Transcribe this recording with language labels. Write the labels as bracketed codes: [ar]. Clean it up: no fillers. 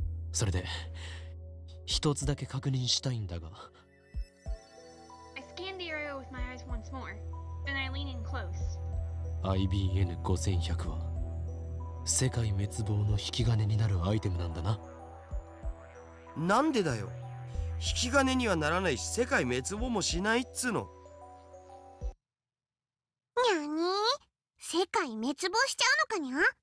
[ja] それで、一つだけ確認したいんだが。 [en] I scanned the area with my eyes once more. Then I lean in close. [ja] IBN5100 は世界滅亡の引き金になるアイテムなんだな。なんでだよ。引き金にはならないし世界滅亡もしないっつうの。にゃに世界滅亡しちゃうのかにゃ。